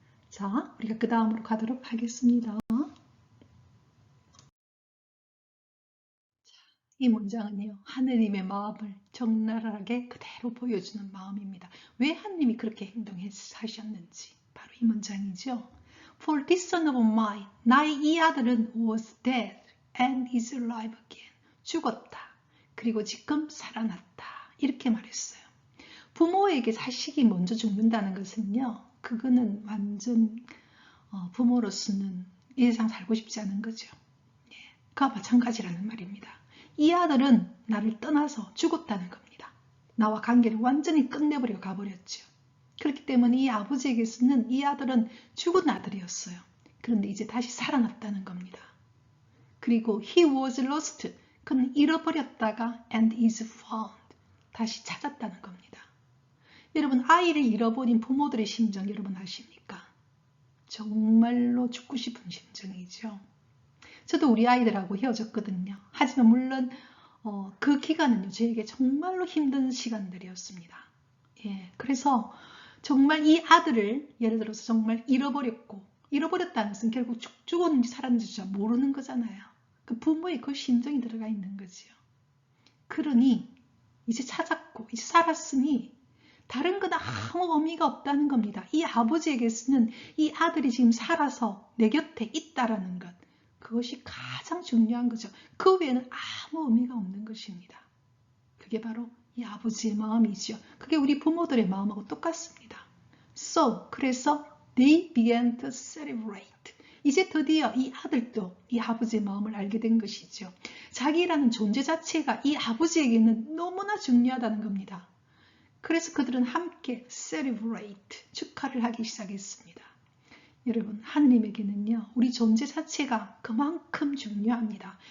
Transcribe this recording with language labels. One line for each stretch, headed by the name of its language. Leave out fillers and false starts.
Korean: 자, 우리가 그 다음으로 가도록 하겠습니다. 이 문장은요, 하느님의 마음을 적나라하게 그대로 보여주는 마음입니다. 왜 하느님이 그렇게 행동하셨는지 바로 이 문장이죠.
English: For this son of mine,
Korean: 나의 이 아들은
English: was dead and is alive again.
Korean: 죽었다. 그리고 지금 살아났다. 이렇게 말했어요. 부모에게 자식이 먼저 죽는다는 것은요, 그거는 완전 부모로서는 이 세상 살고 싶지 않은 거죠. 그와 마찬가지라는 말입니다. 이 아들은 나를 떠나서 죽었다는 겁니다. 나와 관계를 완전히 끝내버리고 가버렸죠. 그렇기 때문에 이 아버지에게서는 이 아들은 죽은 아들이었어요. 그런데 이제 다시 살아났다는 겁니다. 그리고
English: he was lost.
Korean: 그는 잃어버렸다가
English: and is found.
Korean: 다시 찾았다는 겁니다. 여러분 아이를 잃어버린 부모들의 심정 여러분 아십니까? 정말로 죽고 싶은 심정이죠. 저도 우리 아이들하고 헤어졌거든요. 하지만 물론 그 기간은요, 저에게 정말로 힘든 시간들이었습니다. 그래서 정말 이 아들을 예를 들어서 정말 잃어버렸다는 것은 결국 죽었는지 살았는지 모르는 거잖아요. 그 부모의 그 심정이 들어가 있는 거지요. 그러니 이제 찾았고 이제 살았으니 다른 건 아무 의미가 없다는 겁니다. 이 아버지에게서는 이 아들이 지금 살아서 내 곁에 있다라는 것, 그것이 가장 중요한 거죠. 그 외에는 아무 의미가 없는 것입니다. 그게 바로 이 아버지의 마음이죠. 그게 우리 부모들의 마음하고 똑같습니다. 그래서
English: they began to celebrate.
Korean: 이제 드디어 이 아들도 이 아버지의 마음을 알게 된 것이죠. 자기라는 존재 자체가 이 아버지에게는 너무나 중요하다는 겁니다. 그래서 그들은 함께
English: celebrate,
Korean: 축하를 하기 시작했습니다. 여러분, 하느님에게는요, 우리 존재 자체가 그만큼 중요합니다.